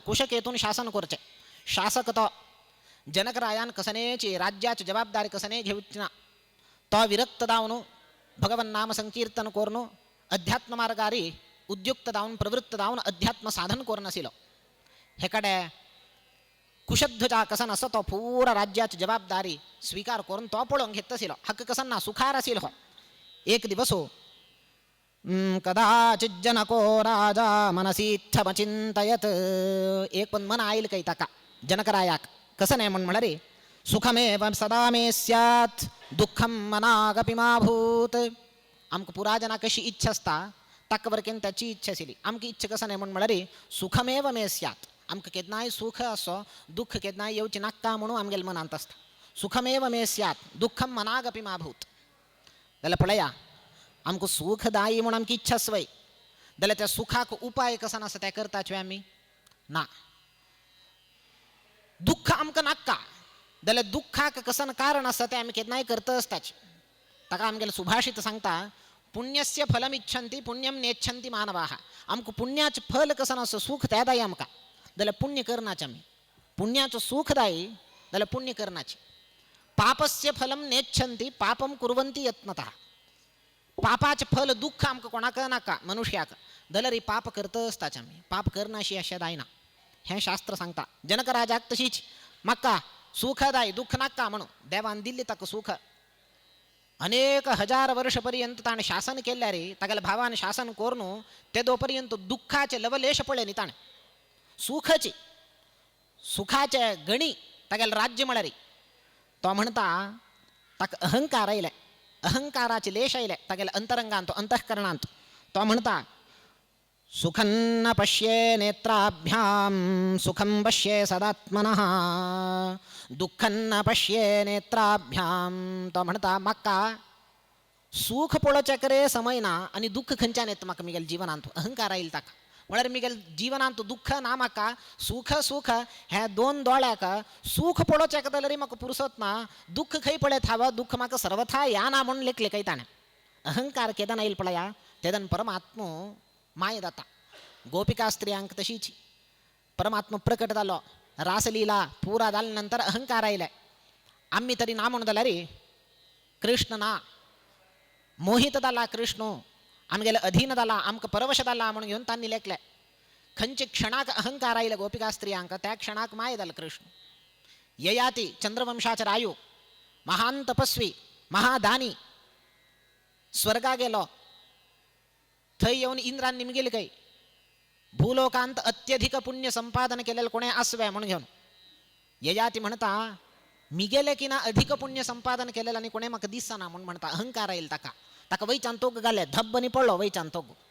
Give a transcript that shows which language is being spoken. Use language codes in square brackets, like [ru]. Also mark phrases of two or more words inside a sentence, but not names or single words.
[kok] कुशकेतून शासन करचें शासक तो जनकरायान कसनेची राज्याची जबाबदारी कसने घेवची ना तो विरक्त जावन भगवन नाम संकीर्तन करून अध्यात्म मार्गारी उद्युक्त जावन प्रवृत्त जावन अध्यात्म साधन करून आशिल्लो हे कಡೆ कुशध्वजा कसन असो तो पुरा राज्याची जबाबदारी स्वीकार करून तो पळोवंक घेत आशिल्लो हक्क कसन ना सुखार आशिल्लो एक दिवस [sa] कदाचित जनको राजा मनसीच्छमचिंतयत [kok] एक पण मन आईल काही ताका जनकरायाक कसं नाही म्हण रे [sa] सुखमेव सदा मे स्यात् दुःखम मनागपि मा भूत [kok] आमक पुराजना कशी इच्छा असता ताक वरकेन त्याची इच्छा आशिल्ली आमकी इच्छा कसं नाही म्हण रे [sa] सुखमेव मे स्यात् [kok] आमकां केदनाय सुख असो दुःख केदनाय येवचें नाका म्हणून आमगेल्या मनांत आसता [sa] सुखमेव मे स्यात् दुःखम मनागपि मा भूत [kok] जाल्यार पळया आमकां सुखदायी म्हणून आमची इच्छा आसवय जाल्यार त्या सुखाक उपाय कसा आसा ते करताचे आमी ना दुःख आमकां नाका जाल्यार दुःखाक कसन कारण आसा ते आमी केदनाय करता आसताचे ताका आमगेले सुभाषित सांगता [sa] पुण्यस्य फलम इच्छन्ति पुण्यम नेच्छन्ति मानवाः [kok] आमकां पुण्याचें फल कसन आसा सुख ते दाय आमकां जाल्यार पुण्य करनाचें आमी पुण्याचो सुखदायी जाल्यार पुण्य करनाचें [sa] पापस्य फलम नेच्छन्ति पापम कुर्वन्ति यत्नतः [kok] पापाचें फल दुःख आमकां कोणाक नाका मनुष्याक जाल्यार ही पाप करता आसताचे आमी पाप करनाशी अशें जायना हें शास्त्र सांगता जनकराजाक तशीच म्हाका सुखदायी दुःख नाका म्हणून देवान दिल्ली ताका सुख अनेक हजार वर्ष पर्यंत ताणें शासन केल्यार तागेल्या भावान शासन करून तेदो पर्यंत दुःखाचे लवलेश पळय न्ही ताणें सुखाची सुखाचे गणी तागेलें राज्य म्हळ्यार तो म्हणटा ताका अहंकार आयले अहंकाराचे लेश आयले तागेल्या अंतरंगांत अंतःकरणांत तो म्हणटा [sa] सुखं न पश्ये नेत्राभ्याम सुखं पश्ये सदात्मनः दुःखं न पश्ये नेत्राभ्याम [kok] तो म्हणटा म्हाका सुख पळोवचें करे समय ना आनी दुःख खंयच्यान येता म्हाका म्हगेल्या जिवनांत अहंकार आयला ताका म्हळ्यार म्हगेल्या जिवनांत दुःख ना म्हाका सुख सुख हे दोन दोळ्याक सुख पळोवचें जाल्यार म्हाका पुरसत ना दुःख खंय पळयत हांव दुःख म्हाका सर्वथा याना म्हणून लेखले काय ताणें अहंकार केदान आयला पळया तेदान परमात्मो माय जाता गोपिका स्त्रियांक तशीच परमात्मा प्रकट जालो रासलीला पुरा जाले नंतर अहंकार आयले आमी तरी ना म्हणून जाल्यार कृष्ण ना मोहित जाला कृष्ण आमगेले अधीन जाला आमकां परवश जाला म्हणून घेवन तांणी लेखले खंयचे क्षणाक अहंकार आयले गोपिका स्त्रियांक त्या क्षणाक माय जालो कृष्ण ययाती चंद्रवंशाचे रायू महान तपस्वी महादानी स्वर्गा गेलो थंय येवन इंद्रान निमगेले काय भूलोकांत अत्यधिक पुण्य संपादन केलेलं कोणे आसवे म्हणून घेवन ययाती म्हणता मिगेले की ना अधिक पुण्य संपादन केलेलं आनी कोणे म्हाका दिसना म्हणून म्हणता अहंकार येईल ताका ताका वयच्यान तोग घाले धब्बनी पडलो वयच्यान तोग